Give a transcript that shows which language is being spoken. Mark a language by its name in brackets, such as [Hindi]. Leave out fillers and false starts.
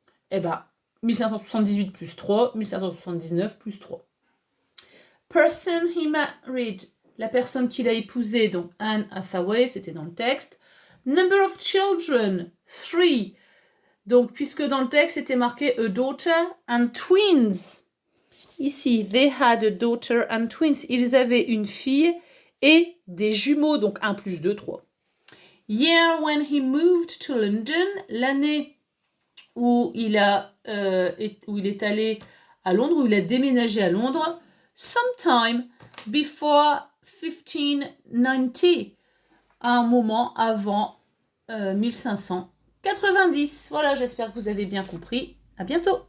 [French] Eh ben, 1578 plus 3, 1579 plus 3. [English] Person he married, [French] la personne qu'il a épousée, donc Anne Hathaway, c'était dans le texte. [English] Number of children, [French] 3. Donc, puisque dans le texte, c'était marqué [English] a daughter and twins. Ici, they had a daughter and twins. [French] Ils avaient une fille et des jumeaux, donc 1 plus 2, 3. [English] Year when he moved to London, [French] l'année où il est allé à Londres, où il a déménagé à Londres, [English] sometime before 1590, [French] à un moment avant 1590. Voilà, j'espère que vous avez bien compris. À bientôt.